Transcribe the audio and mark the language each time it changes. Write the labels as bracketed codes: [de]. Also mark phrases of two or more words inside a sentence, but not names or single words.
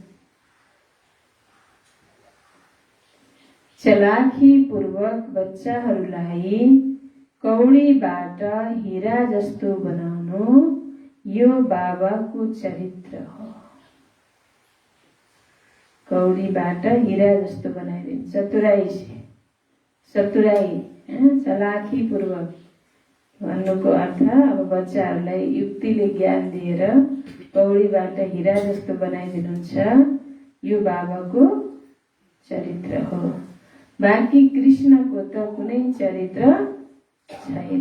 [ne] चलाखीपूर्वक बच्चाहरूलाई कौडीबाट हिरा जस्तो बनाउनु यो बाबाको चरित्र हो। कौडीबाट हिरा जस्तो बनाइदिनु, [hi] चतुराई से, चतुराई, [ne] चलाखीपूर्वक भन्नुको अर्थ अब बच्चाहरूलाई युक्तिले ज्ञान दिएर कौडीबाट हिरा जस्तो बनाइदिनुहुन्छ यो बाबाको चरित्र हो। बाँकी कृष्णको त कुनै चरित्र छैन।